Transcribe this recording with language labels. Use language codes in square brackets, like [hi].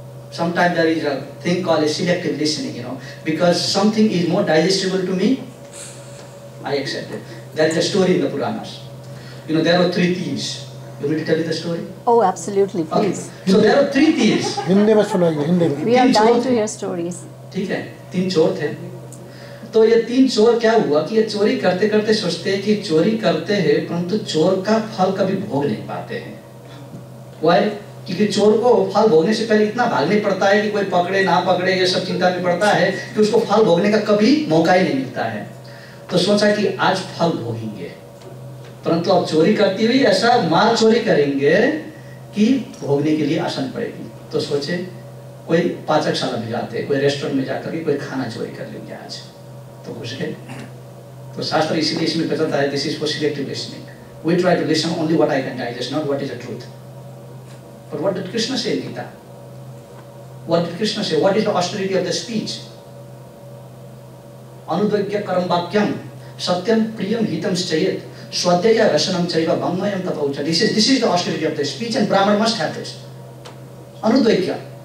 [en] Sometimes there is a thing called a selective listening, because something is more digestible to me, I accept it. There is a story in the Puranas. There were 3 thieves. You want me to tell you the story? Oh, absolutely, please. Okay. So there are 3 thieves. We are dying to hear stories. [hi] ठीक है, 3 चोर थे. तो ये 3 चोर क्या हुआ कि ये चोरी करते करते सोचते हैं कि चोरी करते हैं, परंतु चोर का फल कभी भोग नहीं पाते हैं. [en] Why? [hi] क्योंकि चोर को फल भोगने से पहले इतना भागने पड़ता है कि कोई पकड़े ना पकड़े, ये सब चिंता में पड़ता है कि उसको फल भोगने का कभी मौका ही नहीं मिलता है. तो सोचा कि आज फल भोगेंगे, परंतु अब चोरी करती हुई ऐसा माल चोरी करेंगे कि भोगने के लिए आसान पड़ेगी. तो सोचे कोई पाचकशाला में जाते, कोई रेस्टोरेंट में जाकर के कोई खाना चोरी कर लेंगे आज. तो घुस गए. तो शास्त्र इसीलिए इसमें कहता है, [en] This is for selective listening. We try to listen only what I can digest, not what is the truth. But what did Krishna say in Gita? What did Krishna say? What is the austerity of the speech? [sa] Anudvagya karam vakyam satyam priyam hitam chayet swadhyaya rasanam chaiva bhammayam tapaucha. [en] This is the austerity of the speech, and Brahman must have this. Anudvagya.